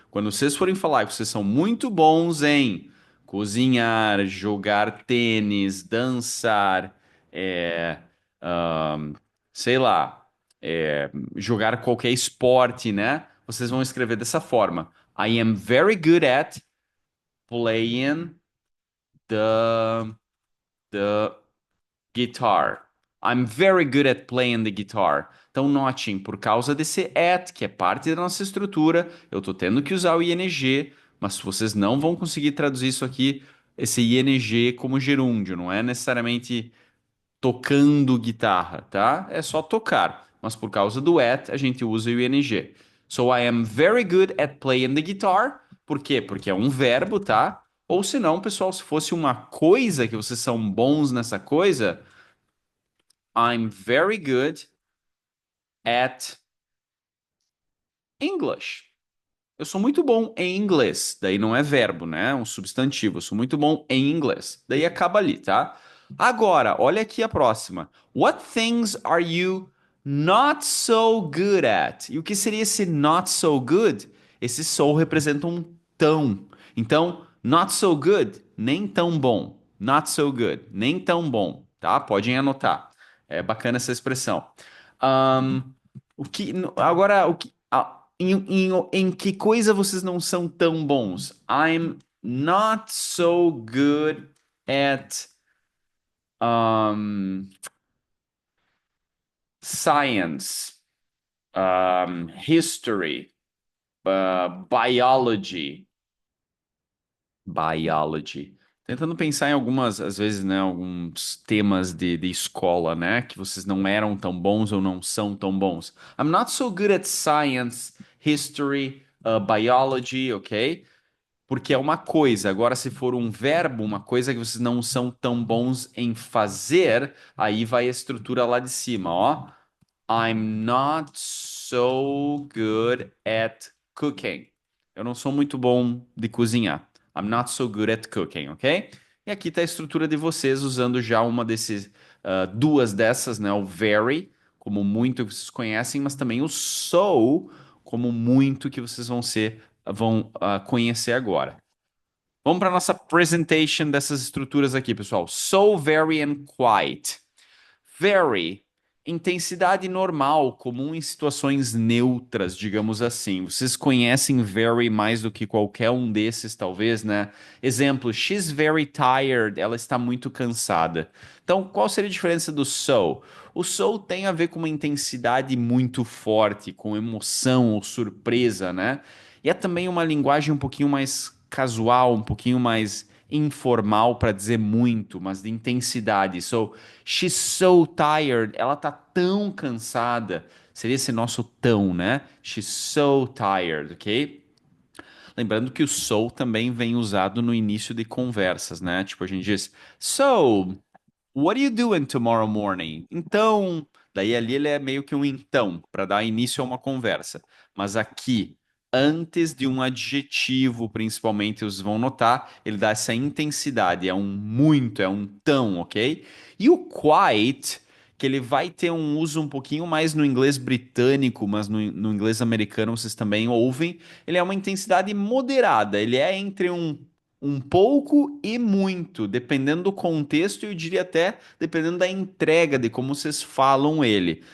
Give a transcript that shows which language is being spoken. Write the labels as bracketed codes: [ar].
[pt] Quando vocês forem falar que vocês são muito bons em cozinhar, jogar tênis, dançar, é, ahn, sei lá, jogar qualquer esporte, né? Vocês vão escrever dessa forma. [en] I am very good at playing the the guitar. I'm very good at playing the guitar. [pt] Então, notem, por causa desse at, que é parte da nossa estrutura, eu tô tendo que usar o ing, mas vocês não vão conseguir traduzir isso aqui, esse ing, como gerúndio, não é necessariamente tocando guitarra, tá? É só tocar, mas por causa do at, a gente usa o ing. [en] So I am very good at playing the guitar. [pt] Por quê? Porque é um verbo, tá? Ou se não, pessoal, se fosse uma coisa que vocês são bons nessa coisa, [en] I'm very good at English. [pt] Eu sou muito bom em inglês. Daí não é verbo, né? É um substantivo. Eu sou muito bom em inglês. Daí acaba ali, tá? Agora, olha aqui a próxima. [en] What things are you not so good at? [pt] E o que seria esse [en] not so good? [pt] Esse so representa um tão. Então, not so good, nem tão bom. Not so good, nem tão bom, tá? Podem anotar. É bacana essa expressão. Ahn, agora, em que coisa vocês não são tão bons? [en] I'm not so good at um, science, history, biology. Biology. [pt] Tentando pensar em algumas, às vezes, né, alguns temas de escola, né, que vocês não eram tão bons ou não são tão bons. [en] I'm not so good at science, history, biology, ok? [pt] Porque é uma coisa. Agora, se for um verbo, uma coisa que vocês não são tão bons em fazer, aí vai a estrutura lá de cima, ó. [en] I'm not so good at cooking. [pt] Eu não sou muito bom de cozinhar. [en] I'm not so good at cooking, ok? [pt] E aqui está a estrutura de vocês usando já uma desses, duas dessas, né? O very, como muito que vocês conhecem, mas também o so, como muito que vocês vão conhecer agora. Vamos para nossa presentation dessas estruturas aqui, pessoal. So, very and quite. Very Intensidade normal, comum em situações neutras, digamos assim. Vocês conhecem very mais do que qualquer um desses, talvez, né? Exemplo, [en] she's very tired, [pt] ela está muito cansada. Então, qual seria a diferença do so? O so tem a ver com uma intensidade muito forte, com emoção ou surpresa, né? E é também uma linguagem um pouquinho mais casual, um pouquinho mais informal para dizer muito, mas de intensidade. [en] So, she's so tired. [pt] Ela tá tão cansada. Seria esse nosso tão, né? [en] She's so tired, [pt] ok? Lembrando que o so também vem usado no início de conversas, né? Tipo, a gente diz, [en] so, what are you doing tomorrow morning? [pt] Então, daí ali ele é meio que um então, para dar início a uma conversa. Mas aqui, antes de um adjetivo, principalmente, vocês vão notar, ele dá essa intensidade, é um muito, é um tão, ok? E o quite, que ele vai ter um uso um pouquinho mais no inglês britânico, mas no inglês americano vocês também ouvem, ele é uma intensidade moderada, ele é entre um pouco e muito, dependendo do contexto, e eu diria até dependendo da entrega, de como vocês falam ele.